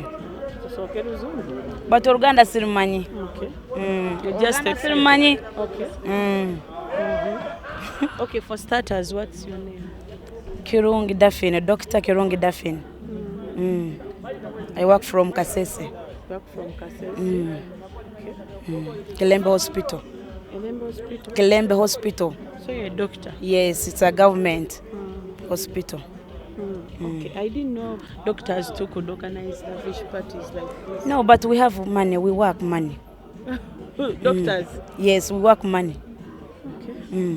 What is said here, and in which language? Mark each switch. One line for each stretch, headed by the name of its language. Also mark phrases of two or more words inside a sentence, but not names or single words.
English: But Uganda sirumanyi. Okay. You're just sirumanyi. Okay. Okay, for starters, what's your name? Kirungi Daphine, Dr. Kirungi Daphine. I work from Kasese. Work from Kasese. Okay. Kilembe Hospital. Hospital? Kilembe Hospital. So you're a doctor? Yes, it's a government hospital. Okay, I didn't know doctors too could organize the fish parties like this. No, but we have money. We work money. Doctors? Yes, we work money. Okay.